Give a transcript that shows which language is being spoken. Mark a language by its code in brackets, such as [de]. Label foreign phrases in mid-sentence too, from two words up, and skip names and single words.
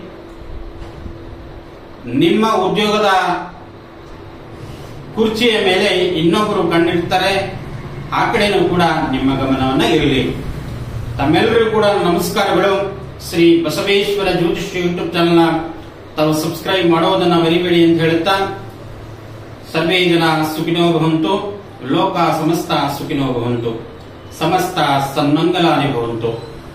[kn] ನಿಮ್ಮ ಉದ್ಯೋಗದ ಕುರ್ಚಿಯ ಮೇಲೆ ಇನ್ನೊಬ್ಬರು ಕಣ್ಣಿಡ್ತಾರೆ, ಆ ಕಡೆನೂ ಕೂಡ ನಿಮ್ಮ ಗಮನವನ್ನ ಇರಲಿ. ತಮ್ಮೆಲ್ಲರಿಗೂ ಕೂಡ ನಮಸ್ಕಾರಗಳು. ಶ್ರೀ ಬಸವೇಶ್ವರ ಜ್ಯೋತಿಷ್ಯ ಯೂಟ್ಯೂಬ್ ಚಾನೆಲ್ನ ತಾವು ಸಬ್ಸ್ಕ್ರೈಬ್ ಮಾಡೋದನ್ನ ಮರಿಬೇಡಿ ಅಂತ ಹೇಳುತ್ತಾ, [sa] ಸರ್ವೇ ಜನ ಸುಖಿನೋ ಭವಂತು, ಲೋಕ ಸಮಸ್ತ ಸುಖಿನೋ ಭವಂತು, ಸಮಸ್ತ ಸನ್ಮಂಗಲಾನಿ ಭವಂತು.